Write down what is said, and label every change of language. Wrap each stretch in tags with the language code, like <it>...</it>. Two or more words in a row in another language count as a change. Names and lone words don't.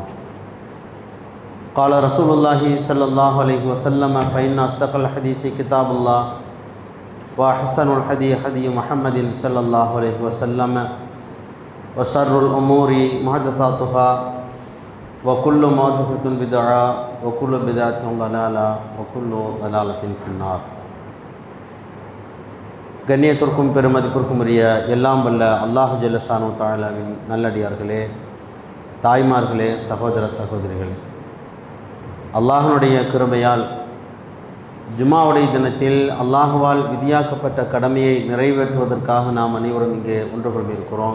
<ar>قال رسول الله صلى الله عليه وسلم: فإن أصدق الحديث كتاب الله وأحسن الهدي هدي محمد صلى الله عليه وسلم وشر الأمور محدثاتها وكل محدثة بدعة وكل بدعة ضلالة وكل ضلالة في النار.</ar> <ta>கண்ணியத்திற்கும் பெருமதிப்பிற்கும் உரிய எல்லாம் வல்ல அல்லாஹ் ஜல்லஷானு தஆலாவின் நல்லடியார்களே, தாய்மார்களே, சகோதர சகோதரிகளே, அல்லாஹ்வுடைய கிருபையால் ஜும்மாவுடைய தினத்தில் அல்லாஹ்வால் விதியாக்கப்பட்ட கடமையை நிறைவேற்றுவதற்காக நாம் அனைவரும் இங்கே ஒன்று கொண்டிருக்கிறோம்.</ta>